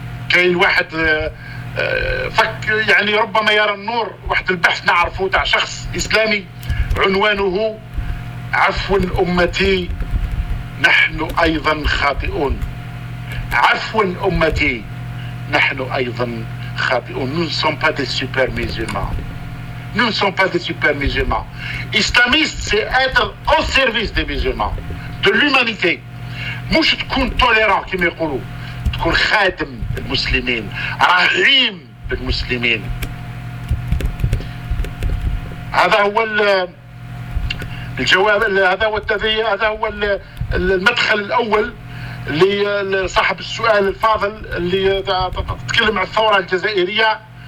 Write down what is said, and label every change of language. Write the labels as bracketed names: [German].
[Arabic] كاين واحد فك يعني ربما يرى النور، واحد البحث نعرفه تاع شخص إسلامي عنوانه عفوا أمتي نحن أيضا خاطئون، عفوا أمتي نحن أيضا خاطئون. [French] Nous ne sommes pas des super musulmans. Nous ne sommes pas des super musulmans. Islamiste c'est être au service des musulmans, de l'humanité. [Arabic] مش تكون tolérant كما يقولوا، تكون خادم المسلمين، رحيم بالمسلمين. هذا هو الجواب، هذا هو التذية، هذا هو المدخل الأول لصاحب السؤال الفاضل اللي تتكلم عن الثورة الجزائرية.